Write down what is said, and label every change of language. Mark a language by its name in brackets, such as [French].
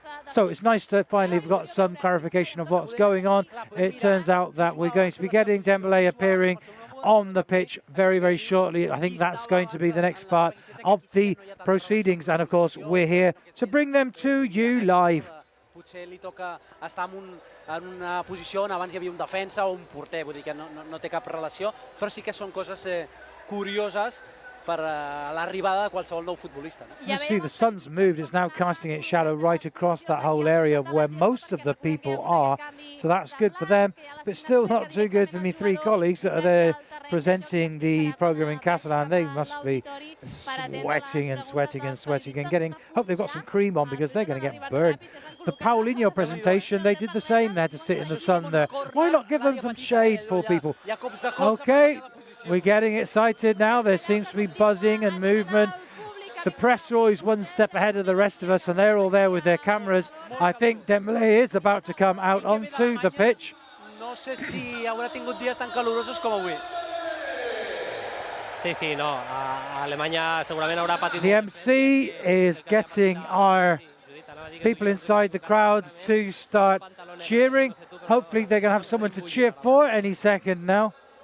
[English] So it's nice to finally have got some clarification of what's going on. It turns out that we're going to be getting Dembélé appearing on the pitch very, very shortly. I think that's going to be the next part of the proceedings, and of course we're here to bring them to you live. [Catalan] Potser li toca estar en una posició on abans hi havia un defensa o un porter, vull dir que no té cap relació, però sí que són coses curioses per l'arribada de qualsevol nou futbolista. [English] You see the sun's moved, it's now casting its shadow right across that whole area where most of the people are, so that's good for them, but still not too good for me three colleagues that are there presenting the program in Catalan, they must be sweating and sweating and sweating and getting, hope they've got some cream on because they're going to get burned. The Paulinho presentation, they did the same. They had to sit in the sun there. Why not give them some shade, poor people? Okay, we're getting excited now. There seems to be buzzing and movement. The press are always one step ahead of the rest of us, and they're all there with their cameras. I think Dembélé is about to come out onto the pitch. [Catalan] No sé si haurà tingut dies tan calorosos com avui. Sí, no. Alemanya segurament haurà patit... [English] The MC is getting our people inside the crowds to start cheering. Hopefully they're going to have someone to cheer for any second now.